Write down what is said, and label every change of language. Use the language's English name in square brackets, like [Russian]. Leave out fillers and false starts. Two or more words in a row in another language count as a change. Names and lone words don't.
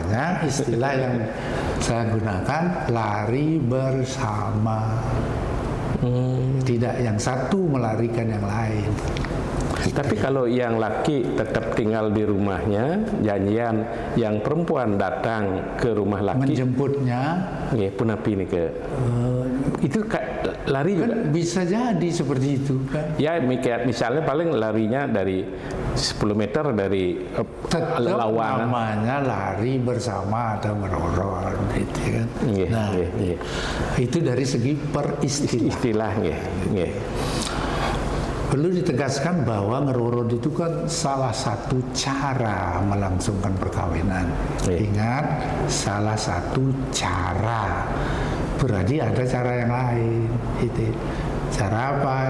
[Indonesian] Makanya istilah yang saya gunakan lari bersama. Tidak yang satu melarikan yang lain. Tapi kalau yang laki tetap tinggal di rumahnya, janjian yang perempuan datang ke rumah laki Menjemputnya, [Balinese] nggih punapi [Indonesian] nih ke itu lari juga. kan bisa jadi seperti itu kan. Ya misalnya paling larinya dari 10 meter dari Tetap lawangan. namanya lari bersama atau merorot gitu kan. Nggih, Nah, nggih, nggih. itu dari segi peristilah. Istilah nggih, nggih. Perlu ditegaskan bahwa ngerorot itu kan salah satu cara melangsungkan perkawinan. Iya. Ingat, salah satu cara. Berarti ada cara yang lain. Itu. Cara apa?